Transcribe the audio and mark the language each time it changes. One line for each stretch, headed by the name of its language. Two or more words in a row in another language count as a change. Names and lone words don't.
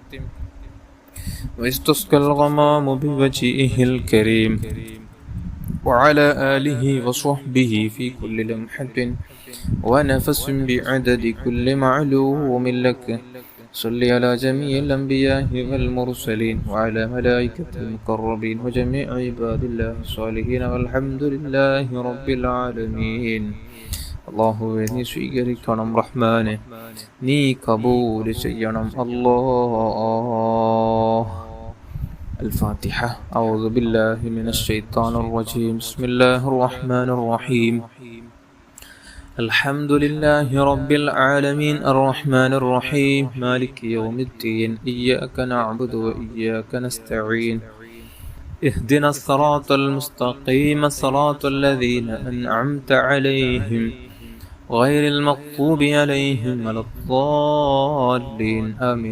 Arabic: ويستسقى الغمام بوجهه الكريم وعلى آله وصحبه في كل لمحة ونفس بعدد كل معلوم لك. صل على جميع الأنبياء والمرسلين وعلى ملائكة المقربين وجميع عباد الله الصالحين والحمد لله رب العالمين.
Malayalam: അല്ലാഹുവേ നീ സ്വീകരിക്കണം റഹ്മാനെ, നീ കബൂൽ ചെയ്യണം അല്ലാഹ്.
Arabic: الفاتحة. أعوذ بالله من الشيطان الرجيم. بسم الله الرحمن الرحيم. الحمد لله رب العالمين الرحمن الرحيم مالك يوم الدين إياك نعبد وإياك نستعين اهدنا الصراط المستقيم صراط الذين أنعمت عليهم غير المغضوب عليهم ولا الضالين آمين.